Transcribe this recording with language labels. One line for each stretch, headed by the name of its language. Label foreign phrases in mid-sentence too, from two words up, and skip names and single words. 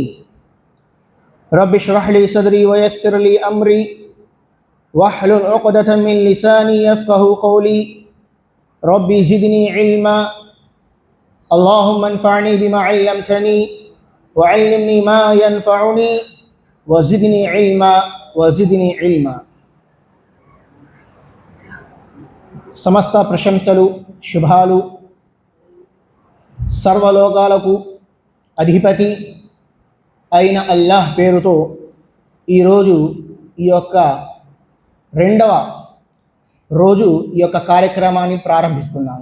Arabic: رب اشرح لي صدري ويسر لي أمري واحلل عقدة من لساني يفقه قولي. ربي زدني علما. اللهم انفعني بما علمتني وعلمني ما ينفعني وزدني علما.
Telugu: సమస్త ప్రశంసలు శుభాలు సర్వలోకాలకు అధిపతి అయిన అల్లాహ్ పేరుతో ఈరోజు ఈ యొక్క రెండవ రోజు ఈ యొక్క కార్యక్రమాన్ని ప్రారంభిస్తున్నాను.